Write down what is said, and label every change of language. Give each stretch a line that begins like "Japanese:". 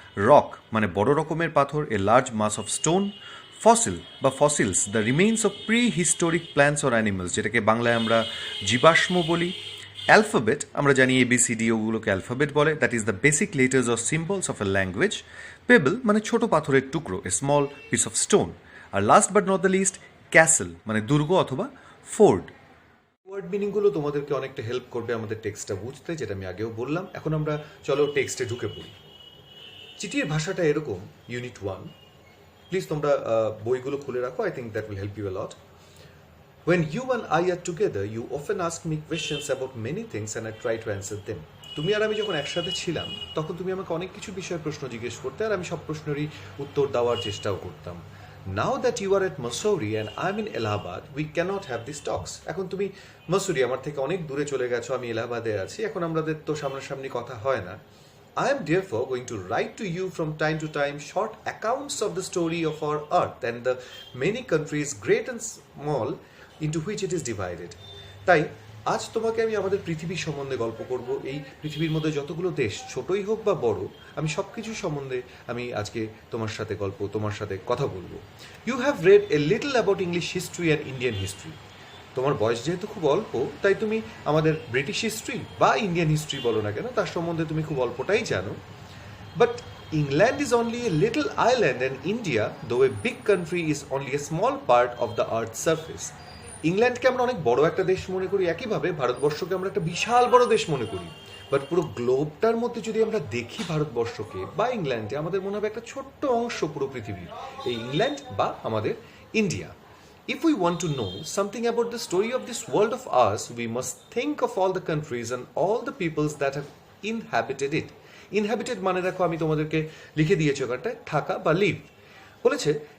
Bangla: Rock মানে বড় রকমের পাথর,
English: a large mass of stone; fossil বা fossils, the remains of prehistoric plants or animals,
Bangla: যেটাকে বাংলায় আমরা জীবাশ্ম বলি;
English: alphabet
Bangla: আমরা জানি ABCD, ওগুলোকে অ্যালফাবেট বলে,
English: that is the basic letters or symbols of a language;
Bangla: payable মানে ছোট পাথরের টুকরো,
English: a small piece of stone; আর last but not the least,
Bangla: castle মানে দুর্গ অথবা ফোর্ট। ওয়ার্ড মিনিংগুলো তোমাদেরকে অনেকটা হেল্প করবে আমাদের টেক্সটটা বুঝতে, যেটা আমি আগেও বললাম। এখন আমরা চলো টেক্সটে ঢুকে পড়ি। চিঠির ভাষাটা এরকম, ইউনিট 1। প্লিজ তোমরা বইগুলো খুলে রাখো,
English: I think that will help you a lot. When you and I are together, you often ask me questions about many things and I try to answer them.
Bangla: তুমি আর আমি যখন একসাথে ছিলাম তখন তুমি আমাকে অনেক কিছু বিষয়ে প্রশ্ন জিজ্ঞেস করতে, আর আমি সব প্রশ্নেরই উত্তর দেওয়ার চেষ্টাও করতাম।
English: Now that you are at Mussoorie and I'm in Allahabad, we cannot have these talks.
Bangla: এখন তুমি মসুরি, আমার থেকে অনেক দূরে চলে গেছো, আমি এলাহাবাদে আছি, এখন আমাদের তো সামনাসামনি কথা হয় না।
English: I am therefore going to write to you from time to time short accounts of the story of our earth and the many countries, great and small, into which it is divided.
Bangla: তাই আজ তোমাকে আমি আমাদের পৃথিবীর সম্বন্ধে গল্প করব। এই পৃথিবীর মধ্যে যতগুলো দেশ, ছোটই হোক বা বড়, আমি সব কিছু সম্বন্ধে আমি আজকে তোমার সাথে কথা বলবো।
English: You have read a little about English history and Indian history.
Bangla: তোমার বয়স যেহেতু খুব অল্প, তাই তুমি আমাদের ব্রিটিশ হিস্ট্রি বা ইন্ডিয়ান হিস্ট্রি বলো না কেন, তার সম্বন্ধে তুমি খুব অল্পটাই জানো।
English: But England is only a little island and India, though a big country, is only a small part of the earth's surface.
Bangla: ইংল্যান্ডকে আমরা অনেক বড় একটা দেশ মনে করি, একইভাবে ভারতবর্ষকে আমরা একটা বিশাল বড় দেশ মনে করি। বাট পুরো গ্লোবটার মধ্যে যদি আমরা দেখি ভারতবর্ষকে বা ইংল্যান্ডে, আমাদের মনে হবে একটা ছোট্ট অংশ পুরো পৃথিবীর এই ইংল্যান্ড বা আমাদের India.
English: If we want to know something about the story of this world of ours, we must think of all the countries and all the peoples that have inhabited it.
Bangla: Inhabited মানে দেখো, আমি তোমাদেরকে লিখে দিয়েছি ওখানটায়, থাকা বা leave বলেছে।